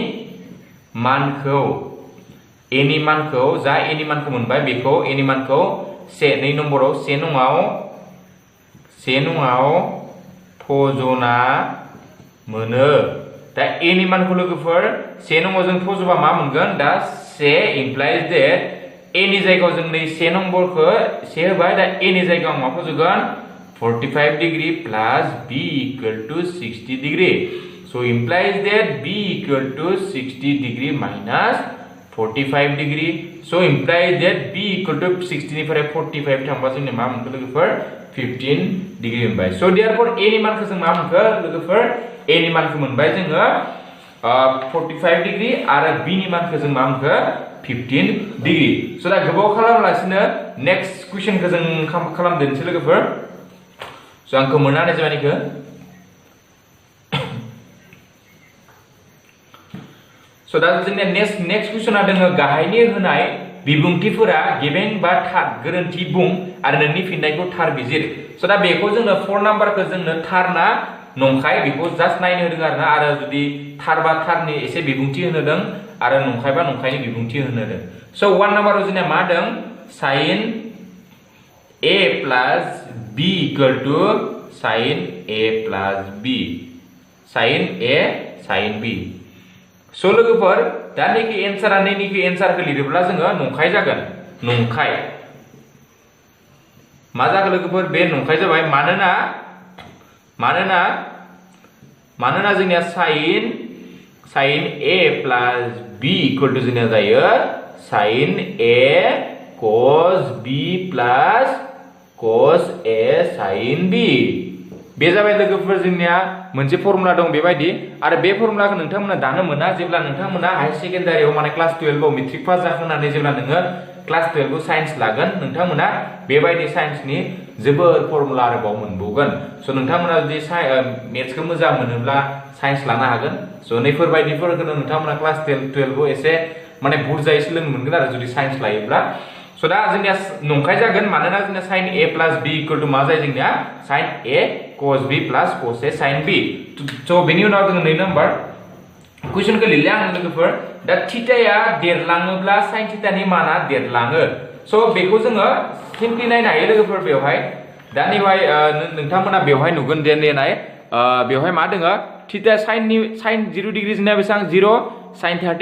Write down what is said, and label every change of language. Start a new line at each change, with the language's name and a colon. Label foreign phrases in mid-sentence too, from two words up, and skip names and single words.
Bodo: मानखौ जा a नि मानखौ मोनबाय बेखौ a नि मानखौ 2 नम्बराव 1 नङाव फज'ना मोनो दा a नि मानखौ लोगोफोर 1 नङाव जों फज'बा मा मोनगोन दा 1 implies that a नि जायगायाव जों नै 1 नम्बरखौ 1 होबाय दा a नि जायगायाव मा फज'गोन
English: 45 डिग्री plus b equal to 60 degree so implies that b equal to 60
Bodo: degree minus 45 degree so implies that b equal to 60 निफ्राय 45 थांबा जोंनि मा मोनखो लोगोफोर 15 डिग्री मोनबाय
English: so therefore a
Bodo: नि मानखौ जों मा मोनखो लोगोफोर a नि मानखौ मोनबाय जोङो 45 डिग्री आरो b नि मानखौ जों मा मोनखो 15 डिग्री so दा गोबाव खालामालासिनो
English: next question
Bodo: जों खालामदोंसै लोगोफोर so आंखौ मोनना होनाय जाबाय निखौ so दा जोंनिया नेक्स्ट क्वेश्चना दोङो गाहायनि होनाय बिबुंथिफोरा गेबें बा थार गोरोन्थि बुं आरो नोंनि फिननायखौ थार बिजिर so दा बेखौ जोंनो 4 नाम्बारखौ जोंनो थार ना नंखाय बेखौ जास्ट नायनो होदों आरो जुदि थार बा थारनि एसे बिबुंथि होनोदों आरो नंखाय बा नंखायनि बिबुंथि होनोदों so 1 नाम्बाराव जोंनिया मा दों
English: sin a plus b equal to sin a plus b sin a sin b
Bodo: so लोगोफोर दा नैखि एन्सारा नैनिखि एन्सारखौ लिरोब्ला जोङो नंखाय जागोन नंखाय मा जागोन लोगोफोर बे नंखाय जाबाय मानोना जोंनिया
English: sin a plus b equal to
Bodo: जोंनिया जायो
English: sin a cos b plus cos a sin b
Bodo: बे जाबाय लोगोफोर जोंनिया मोनसे फर्मुला दं बेबायदि आरो बे फर्मुलाखौ नोंथांमोना दानो मोना जेब्ला नोंथांमोना
English: high secondary
Bodo: माने क्लास 12 आव
English: matric pass
Bodo: जाखांनानै जेब्ला नोङो क्लास 12 आव साइन्स लागोन नोंथांमोना बेबायदि साइन्सनि जोबोर फर्मुला आरोबाव मोनबावगोन स' नोंथांमोना जुदि मेथ्सखौ मोजां मोनोब्ला साइन्स लानो हागोन स' नैफोरबायदिफोरखौ नोंथांमोना क्लास 12 आव एसे माने बुरजायै सोलोंनो मोनगोन आरो जुदि साइन्स लायोब्ला स' दा जोंनिया नंखाय जागोन मानोना जोंनिया
English: sin a plus b equal to
Bodo: मा जायो जोंनिया
English: sin a cos b plus cos a sin b
Bodo: स' बेनि उनाव जोङो 2 नाम्बार कुइसनखौ लिरले आं लोगोफोर दा थीटाया देरलाङोब्ला sin थीटानि माना देरलाङो स' बेखौ जोङो सिम्पली नायनो हायो लोगोफोर बेवहाय दा नैहाय नोंथांमोना बेवहाय नुगोन दे नाय बेवहाय मा दोङो थीटा sin 0 डिग्री जोंना बेसेबां 0 sin 30